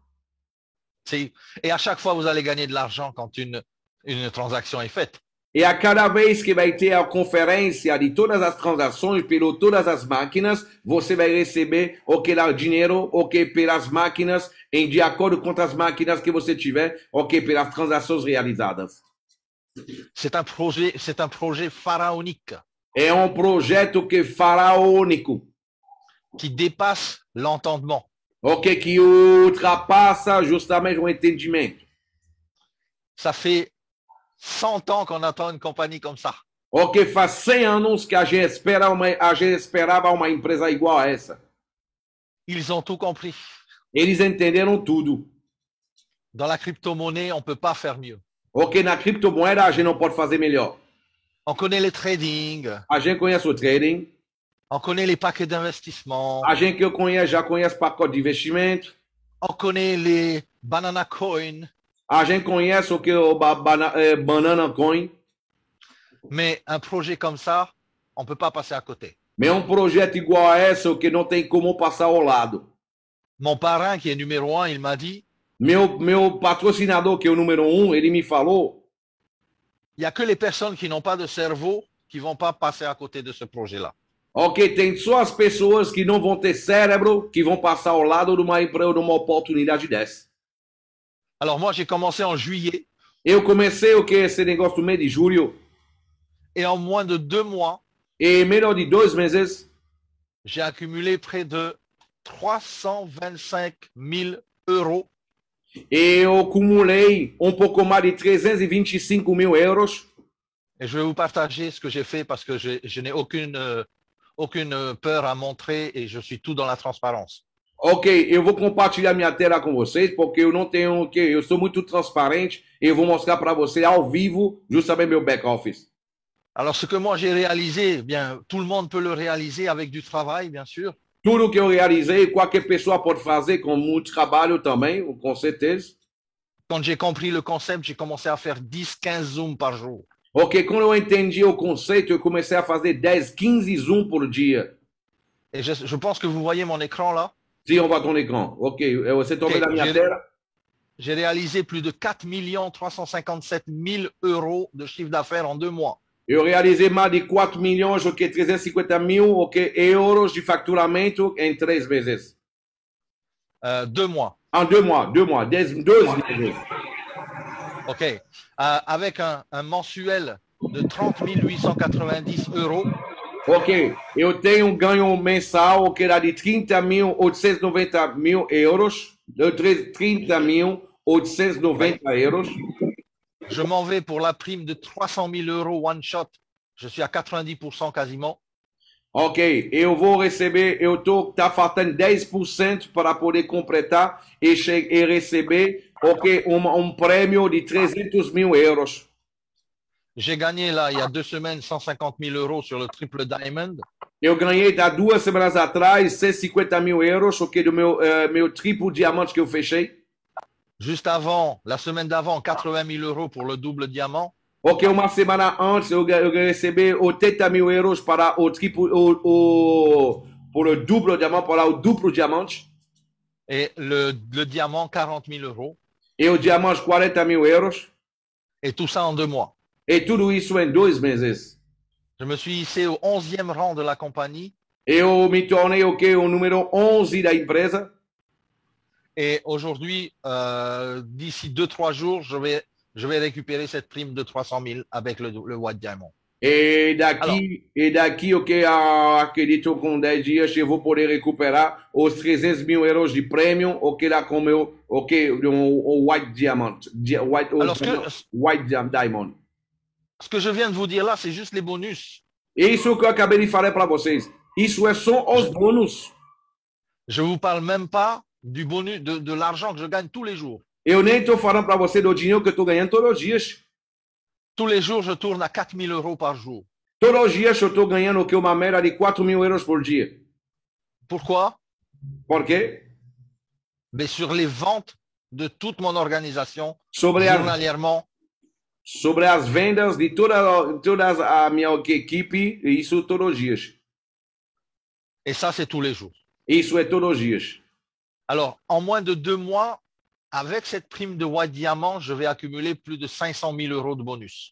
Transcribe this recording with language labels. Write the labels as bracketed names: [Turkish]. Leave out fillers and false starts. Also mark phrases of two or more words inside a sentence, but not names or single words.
[French] Et à chaque fois, vous allez gagner de l'argent quand une transaction est faite. [Portuguese] E a cada vez que vai ter a conferência de todas as transações pelo todas as máquinas, você vai receber dinheiro, pelas máquinas, de acordo com as máquinas que você tiver, pelas transações realizadas. [French] C'est un projet pharaonique. [Portuguese] É projeto faraônico. [French] Qui dépasse l'entendement. [Portuguese] Que ultrapassa justamente o entendimento. [French] Ça fait 100 ans qu'on attend une compagnie comme ça. [Portuguese] Faz 100 anos que a gente esperava uma empresa igual a essa. [French] Ils ont tout compris. [Portuguese] Eles entenderam tudo. [French] Dans la crypto-monnaie, on ne peut pas faire mieux. [Portuguese] Na criptomoeda a gente não pode fazer melhor. [French] On connaît le trading. [Portuguese] A gente conhece o trading. [French] On connaît les paquets d'investissement. [Portuguese] A gente já conhece pacote de investimento. [French] On connaît les banana coins. [Portuguese] A gente conhece o banana coin. [French] Mais un projet comme ça, on ne peut pas passer à côté. [Portuguese] Mais projeto igual a esse que não tem como passar ao lado. [French] Mon parrain, qui est numéro 1, il m'a dit. [Portuguese] Meu patrocinador, que é o número 1, ele me falou. [French] Il n'y a que les personnes qui n'ont pas de cerveau qui ne vont pas passer à côté de ce projet-là. [Portuguese] Tem só as pessoas que não vão ter cérebro que vão passar ao lado de uma oportunidade dessa. [French] Alors moi, j'ai commencé en juillet. [Portuguese] Eu comecei esse negócio no mês de julho. [French] Et en moins de 2 mois, [Portuguese] e menos de 2 meses, [French] j'ai accumulé près de 325 000 euros. [Portuguese] Eu acumulei pouco mais de 325 mil euros. [French] Et je vais vous partager ce que j'ai fait parce que je n'ai aucune peur à montrer et je suis tout dans la transparence. [Portuguese] Eu vou compartilhar minha tela com vocês porque eu não tenho eu sou muito transparente e eu vou mostrar para você ao vivo justamente meu [English] back office. [French] Alors ce que moi j'ai réalisé, bien tout le monde peut le réaliser avec du travail, bien sûr. [Portuguese] Tudo que eu realizei, qualquer pessoa pode fazer com muito trabalho também, com certeza. [French] Quand j'ai compris le concept, j'ai commencé à faire 10-15 zooms par jour. [Portuguese] Quando eu entendi o conceito, eu comecei a fazer 10-15 zooms por dia. [French] Et je pense que vous voyez mon écran là. Sim, on voit ton écran. [Portuguese] Você está vendo a minha tela? [French] J'ai réalisé plus de 4 357 000 euros de chiffre d'affaires en 2 mois. [Portuguese] Eu realizei mais de 4 milhões, 350 mil, euros de faturamento em 3 meses. [French] 2 mois. En 2 mois, 12 meses. Avec un mensuel de 30 890 euros. [Portuguese] Eu tenho ganho mensal que era de 30.890 mil euros, de 30.890 euros. [French] Je m'en vais pour la prime de 300 000 euros [English] one shot. [French] Je suis à 90% quasiment. [Portuguese] Eu vou receber, tá faltando 10% para poder completar e receber ok, prêmio de 300 mil euros. [French] J'ai gagné là, il y a 2 semaines, 150 000 euros sur le triple diamond. [Portuguese] Eu ganhei há 2 semanas atrás 150 mil euros, ok, do meu triplo diamante que eu fechei. [French] Juste avant, la semaine d'avant, 80 000 euros pour le double diamant. [Portuguese] Ok, uma semana antes eu recebi 80 mil euros para o triplo, [French] pour le double diamant, [Portuguese] para o duplo diamante. [French] Et le diamant, 40 000 euros. [Portuguese] E o diamante, 40 mil euros. [French] Et tout ça en 2 mois. [Portuguese] E tudo isso em 2 meses. [French] Je me suis hissé au 11e rang de la compagnie. [Portuguese] Eu me tornei o número 11 da empresa. [French] Et aujourd'hui, d'ici 2-3 jours, je vais récupérer cette prime de 300 000 avec le White Diamond. [Portuguese] E daqui, ok, acredito com 10 dias eu vou poder recuperar os 300 mil euros de prêmio, ok, lá com o White Diamond. White Diamond. [French] Ce que je viens de vous dire là, c'est juste les bonus. [Portuguese] Isso que eu acabei de falar para vocês. Isso é só os bônus. [French] Je vous parle même pas du bonus, de l'argent que je gagne tous les jours. [Portuguese] Eu nem estou falando para você do dinheiro que eu estou ganhando todos os dias. [French] Tous les jours, je tourne à 4 000 euros par jour. [Portuguese] Todos os dias eu estou ganhando o que uma média de 4 mil euros por dia. [French] Pourquoi? [Portuguese] Por quê? [French] Mais sur les ventes de toute mon organisation, journalièrement. [Portuguese] Sobre as vendas de toda a minha equipe, isso todos os dias. [French] Et ça, c'est tous les jours. [Portuguese] Isso é todos os dias. [French] Alors, en moins de 2 mois, avec cette prime de White Diamond, je vais accumuler plus de 500 000 euros de bonus.